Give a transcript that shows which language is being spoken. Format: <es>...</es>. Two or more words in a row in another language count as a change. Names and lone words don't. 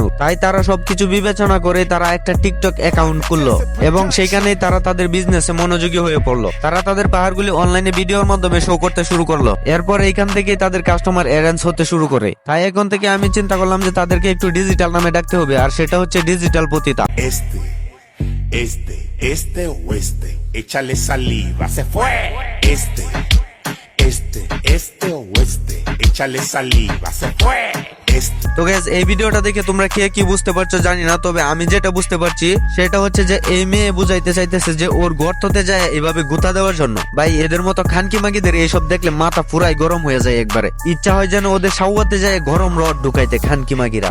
<bn>তাই তারা সবকিছু বিবেচনা করে তারা একটা টিকটক অ্যাকাউন্ট খুললো এবং সেখানেই তারা তাদের বিজনেসে মনোযোগী হয়ে পড়লো। তারা তাদের পাহাড়গুলি অনলাইনে ভিডিওর মাধ্যমে শো করতে শুরু করলো। এরপর এইখান থেকে তাদের কাস্টমার অ্যারেঞ্জ হতে শুরু করে। তাই এখন থেকে আমি চিন্তা করলাম যে তাদেরকে একটু ডিজিটাল নামে ডাকতে হবে, আর সেটা হচ্ছে ডিজিটাল পতিতা।</bn> <es>Este o este, échale saliva, se fue. Este o este, échale saliva, se fue.</es> <bn>তো গাইস, এই ভিডিওটা দেখে তোমরা কে কি বুঝতে পারছো জানি না, তবে আমি যেটা বুঝতে পারছি সেটা হচ্ছে যে এই মেয়ে বুঝাইতে চাইতেছে যে ওর গর্ততে যায় এভাবে গুতা দেওয়ার জন্য। ভাই, এদের মতো খানকি মাগিদের এইসব দেখলে মাথা পুরাই গরম হয়ে যায় একবারে। ইচ্ছা হয় যেন ওদের সাউয়াতে যায় গরম রড ঢুকাইতে খানকি মাগিরা।</bn>